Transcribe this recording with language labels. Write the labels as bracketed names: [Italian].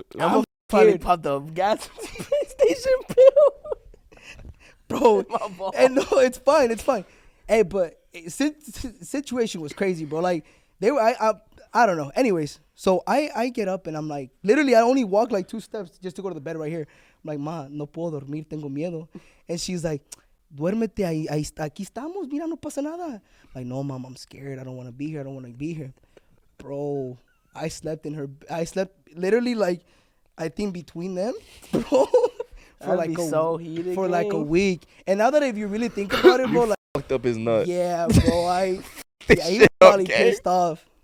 [English] I'm finally popped the gas station bill. Bro, and no, it's fine. Hey, but situation was crazy, bro. Like they were, I don't know. Anyways, so I get up and I'm like, literally, I only walk like 2 steps just to go to the bed right here. I'm like, [Spanish] ma, no puedo dormir, tengo miedo. [English] And she's like, [Spanish] duérmete ahí, aquí estamos, mira, no pasa nada. [English] I'm like, no, mom, I'm scared. I don't want to be here. Bro, I slept literally like, I think between them, bro, for like a week. And now that if you really think about it, bro, like, fucked up his nut. yeah, bro, he was probably pissed off.